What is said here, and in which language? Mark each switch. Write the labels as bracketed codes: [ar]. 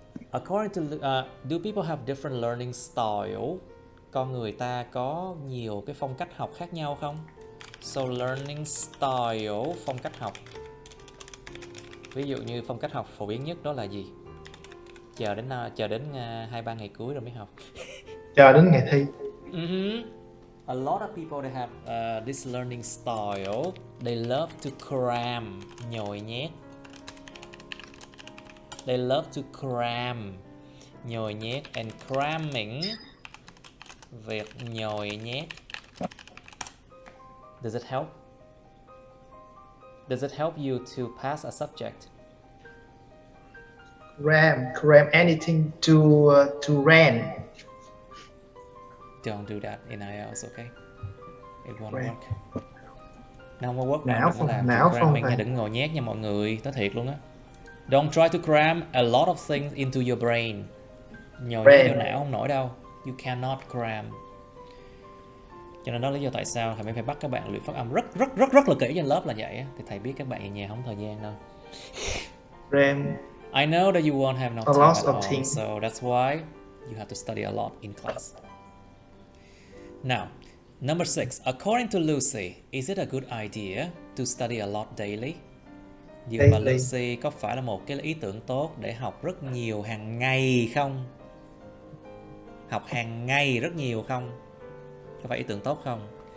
[en] According to do people have different learning style? [vi] Con người ta có nhiều cái phong cách học khác nhau không? [en] So learning style, [vi] phong cách học. Ví dụ như phong cách học phổ biến nhất đó là gì? Chờ đến 2-3 ngày cuối rồi mới học. Chờ đến ngày thi. [en] A lot of people they have this learning style. They love to cram, [vi] nhồi nhét. [en] They love to cram, [vi] nhồi nhét, [en] and cramming, [vi] việc nhồi nhét. [en] Does it help? Does it help you to pass a subject? Cram anything to RAN. Don't do that in IELTS, okay? It won't work. [vi] Nó không có [en] work. [vi] Não không nha, đừng ngồi nhét nha mọi người, nói thiệt luôn á. [en] Don't try to cram a lot of things into your brain. [vi] Nhồi nhét vô não không nổi đâu. [en] You cannot cram. [vi] Cho nên đó là lý do tại sao thầy phải bắt các bạn luyện phát âm rất là kỹ trên lớp là vậy á. Thì thầy biết các bạn ở nhà không thời gian đâu. [en] Cram. I know that you won't have no time at home, so that's why you have to study a lot in class. Now, number 6. According to Lucy, is it a good idea to study a lot daily? [vi] Dựa vào Lucy, có phải là một cái ý tưởng tốt để học rất nhiều hàng ngày không? Học hàng ngày rất nhiều không? Có phải ý tưởng tốt không?